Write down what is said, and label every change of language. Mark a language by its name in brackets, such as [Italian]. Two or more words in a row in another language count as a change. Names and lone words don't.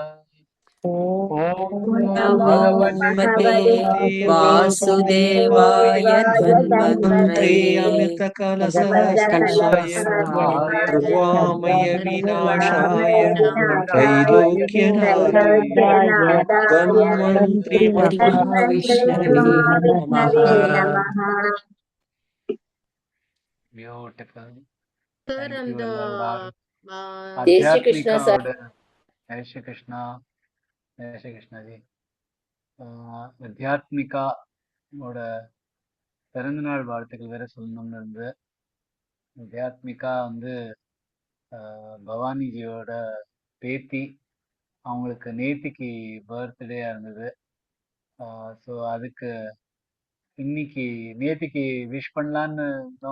[Sanskrit] नमो भगवते वासुदेवाय धन्वन्तरे अमृतकलशहस्ताय सर्वामय विनाशाय त्रैलोक्यनाथाय धन्वन्तरि महाविष्णवे नमः। [English] ब्यूटिफुल। [Tamil] சார் அந்த [Hindi] जय श्री कृष्णा सर। जय श्री कृष्णा, जय श्री कृष्णा जी. [Tamil] आध्यात्मिका பிறந்தநாள் வாழ்த்துக்கள் வேற சொல்லணும்னு இருந்து. வித்யாத்மிகா வந்து பவானிஜியோட பேத்தி. அவங்களுக்கு நேத்திக்கு பர்த்டேயா இருந்தது. ஸோ அதுக்கு இன்னைக்கு நேத்திக்கு விஷ் பண்ணலான்னு இருந்தோம்.